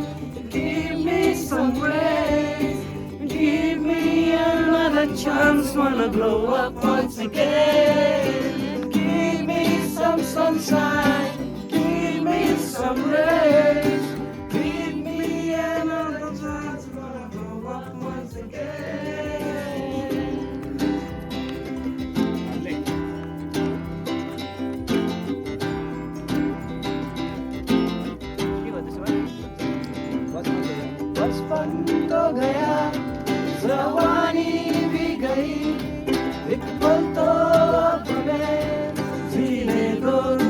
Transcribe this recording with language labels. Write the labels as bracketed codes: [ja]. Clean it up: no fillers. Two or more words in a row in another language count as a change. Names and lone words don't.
[en] Give me some grace. Give me another chance. Wanna grow up once again. Give me some sunshine. Give me some grace. Give me another chance. Wanna grow up once again. [hi] बचपन तो गया जवानी भी गई एक पल तो हमें जीने दो